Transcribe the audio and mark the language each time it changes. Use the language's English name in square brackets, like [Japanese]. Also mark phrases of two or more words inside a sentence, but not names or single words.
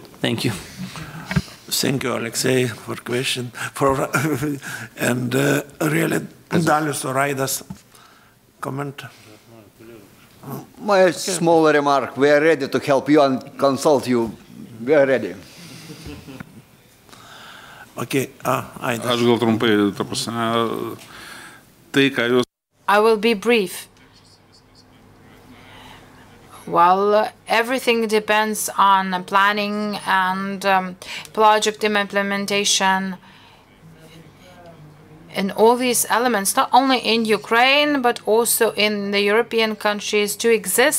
[English] Thank you. Thank you, Alexei, for question. And really, Dalius or Aidas, comment? My small remark, we are ready to help you and consult you. We are ready. Okay, Aidas. [Lithuanian] Aš gal trumpai, ta prasme, tai, ką jūs... [English] I will be brief. Well, everything depends on planning and project implementation and all these elements, not only in Ukraine, but also in the European countries to exist.